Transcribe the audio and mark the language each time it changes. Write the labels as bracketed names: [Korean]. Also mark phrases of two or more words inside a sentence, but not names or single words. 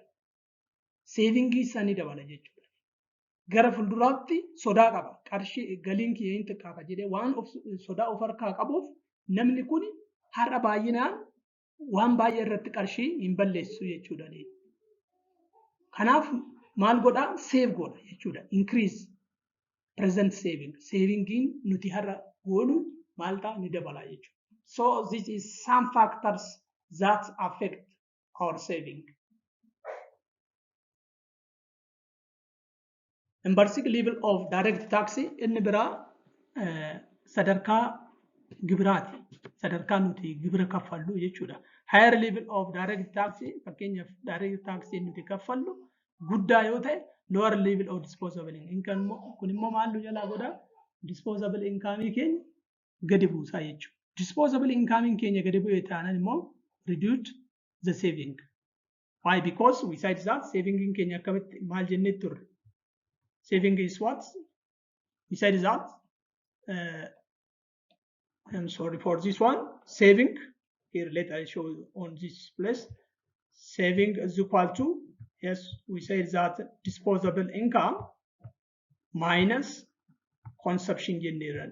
[Oromo] Seevingii isaa ni dabala jechuudha. Gara fuulduraatti sodaa qaba. Qarshii galiin kiyya hin xiqqaata jedhee waan sodaa of harkaa qabuuf namni kun har'a baay'inaan waan baay'ee irratti qarshii hin balleessu jechuudha. Kanaaf maal godhaa save godha jechuudha. [English] Increase present saving. [Oromo] Savingiin nuti har'a goonu maal ta'a ni dabala jechuudha. [English] So this is some factors that affect our saving. Basic level of direct tax [Oromo] inni biraa sadarkaa gibiraati. Sadarkaa nuti gibira kaffallu jechuudha. [English] Higher level of direct tax [Oromo] fakkeenyaaf [English] direct tax [Oromo] nuti kaffallu guddaa yoo ta'e [English] lower level of disposable income [Oromo] kun immoo maal nu jalaa godha [English] disposable income [Oromo] keenya gadi buusaa jechuudha. [English] Disposable income [Oromo] keenya gadi bu'ee taanaan immoo [English] reduce the saving. Why? Because besides that saving [Oromo] keenya akkamitti maal jennee turre. [English] Saving is what? Besides that, I'm sorry for this one. Saving, here let I show you on this place. Saving is equal to, yes, we say that disposable income minus consumption general.